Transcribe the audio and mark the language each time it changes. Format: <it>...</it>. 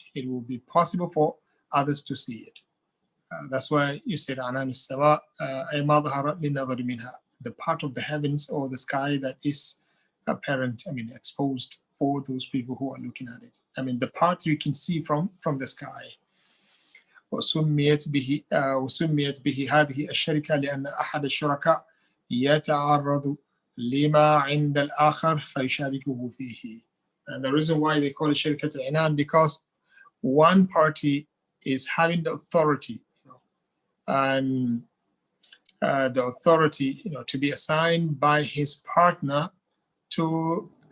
<en>It will be possible for others to see it. That's why you said</en> <ar>Anan as-Sawa, ay ma dhahara lin-nadhari minha,</ar> <en>the part of the heavens or the sky that is apparent, exposed for those people who are looking at it. The part you can see from the sky.</en> <ar>وسميت به هذه الشركة لأن أحد الشركاء يتعرض لما عند الآخر فيشاركه فيه.</ar> <en>And the reason why they call it شركة العنان, because one party is having the authority, and the authority, to be assigned by his partner to</en>